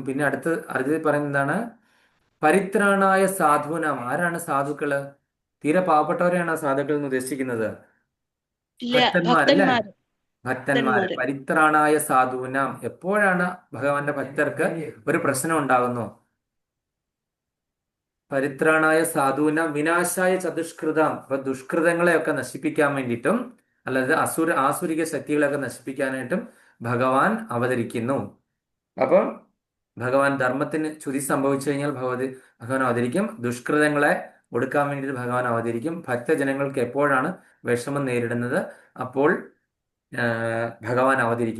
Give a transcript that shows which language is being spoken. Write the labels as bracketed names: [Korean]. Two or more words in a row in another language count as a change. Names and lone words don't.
[Malayalam] പിന്നെ അടുത്തത് പറയുന്നത് എന്താണ്? [Sanskrit] परित्राणाय साधूनां. [Malayalam] ആരാണ് സാധുക്കള്? തീരെ പാവപ്പെട്ടവരെയാണ് സാധുക്കൾ എന്ന് ഉദ്ദേശിക്കുന്നത്. ഇല്ല, ഭക്തന്മാരല്ലേ? ഭക്തന്മാര് ഭക്തന്മാര്. ഭക്തന്മാര് [Sanskrit] परित्राणाय साधूनां. [Malayalam] എപ്പോഴാണ് ഭഗവാന്റെ ഭക്തർക്ക് ഒരു പ്രശ്നം ഉണ്ടാകുന്നു? [Sanskrit] परित्राणाय साधूनां विनाशाय चतुष्कृतं. [Malayalam] അപ്പൊ ദുഷ്കൃതങ്ങളെയൊക്കെ നശിപ്പിക്കാൻ വേണ്ടിയിട്ടും, അല്ലാതെ ആസുരിക ശക്തികളെയൊക്കെ നശിപ്പിക്കാനായിട്ടും ഭഗവാൻ അവതരിക്കുന്നു. അപ്പം ഭഗവാൻ ധർമ്മത്തിന് ച്യുതി സംഭവിച്ചു കഴിഞ്ഞാൽ ഭഗവാൻ അവതരിക്കും. ദുഷ്കൃതങ്ങളെ ഒടുക്കാൻ വേണ്ടിയിട്ട് ഭഗവാൻ അവതരിക്കും. ഭക്തജനങ്ങൾക്ക് എപ്പോഴാണ് വിഷമം നേരിടുന്നത്, അപ്പോൾ ഭഗവാൻ അവതരിക്കും.